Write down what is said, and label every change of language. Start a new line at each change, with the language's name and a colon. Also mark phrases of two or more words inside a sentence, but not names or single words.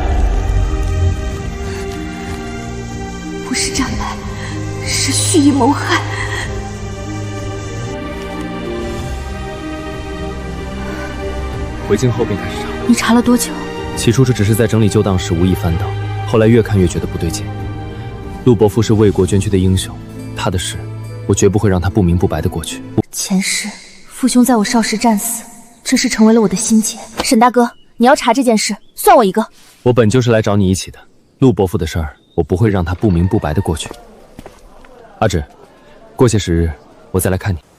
Chinese: 不是戰敗，是蓄意謀害。回京後便開始查。你查了多久？起初这只是在整理舊檔時無意翻到，後來越看越覺得不對勁。陸伯父是為國捐軀的英雄，他的事我絕不會讓他不明不白的過去。前世父兄在我少時戰死，這事成為了我的心結。沈大哥，你要查這件事，算我一個。我本就是來找你一起的，陸伯父的事兒我不會讓他不明不白的過去。阿芷，過些時日我再來看你。